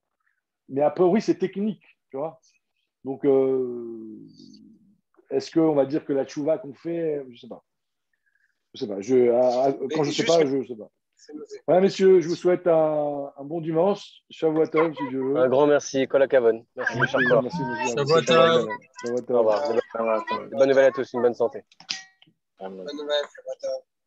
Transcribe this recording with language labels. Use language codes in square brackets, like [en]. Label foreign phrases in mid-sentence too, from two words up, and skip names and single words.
[fr] Mais a priori, c'est technique, tu vois. Donc, est-ce qu'on va dire que la tchouva qu'on fait, je ne sais pas. Je sais pas. Quand je ne sais pas, je ne sais pas. Voilà, messieurs, je vous souhaite un bon dimanche. [he] שבוע טוב, [fr] si Dieu veut. Un grand merci, [he] כל הכבוד. [fr] Merci, Merci, Charcot. merci, monsieur. [he] שבוע טוב. Shavua [fr] Au [he] tov. [fr] revoir. Bonne nouvelle à tous, une bonne santé. Bonne nouvelle, Shabbat.